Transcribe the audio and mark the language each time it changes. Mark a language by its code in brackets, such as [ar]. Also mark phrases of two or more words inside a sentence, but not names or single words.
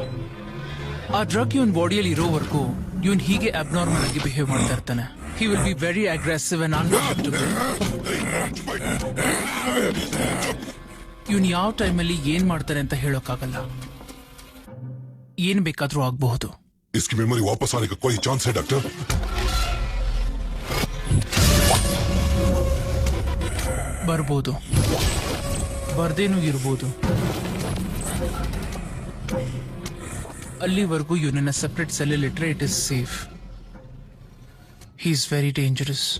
[kn] ಆ ಡ್ರಗ್ ಇವನ್ ಬಾಡಿಯಲ್ಲಿ ಇರೋವರೆಗೂ ಇವನ್ ಹೀಗೆ ಅಬ್ನಾರ್ಮಲ್ ಆಗಿ ಬಿಹೇವ್ ಮಾಡ್ತಾ ಇರ್ತಾನೆ. [en] he will be very aggressive and unpredictable. [kn] ಇವನ್ ಯಾವ ಟೈಮಲ್ಲಿ ಏನ್ ಮಾಡ್ತಾನೆ ಅಂತ ಹೇಳೋಕ್ಕಾಗಲ್ಲ. ಏನ್ ಬೇಕಾದ್ರೂ ಆಗಬಹುದು. [hi] इसकी मेमोरी वापस आने का कोई चांस है डॉक्टर? [kn] ಬರ್ಬೋದು, ಬರ್ದೇನೂ ಇರ್ಬೋದು. ಅಲ್ಲಿವರೆಗೂ ಇವನನ್ನ [en] separate cell [kn] ಇಟ್ರೆ [en] it is safe. he is very dangerous.